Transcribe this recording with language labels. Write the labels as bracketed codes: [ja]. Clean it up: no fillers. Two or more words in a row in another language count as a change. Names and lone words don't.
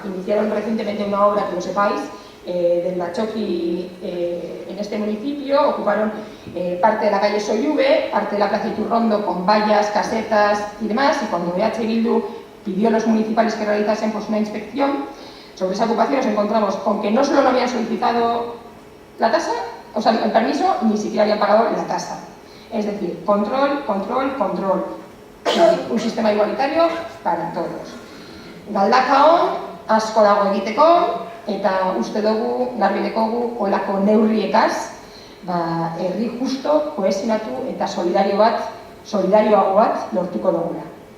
[es] Iniciaron recientemente una obra, que lo sepáis, del Bachoqui en este municipio, ocuparon parte de la calle Soyube, parte de la Plaza Iturrondo con vallas, casetas y demás, y cuando EH Bildu pidió a los municipales que realizasen pues, una inspección sobre esa ocupación, nos encontramos con que no solo no habían solicitado la tasa, o sea, el permiso, ni siquiera habían pagado la tasa. Es decir, control, control, control. Un sistema igualitario para todos. [eu] Galdakaon, asko dago egiteko, eta uste dugu, garbi dekogu, olako neurriekaz, herri justo, kohesionatu eta solidarioago bat lortuko dugula.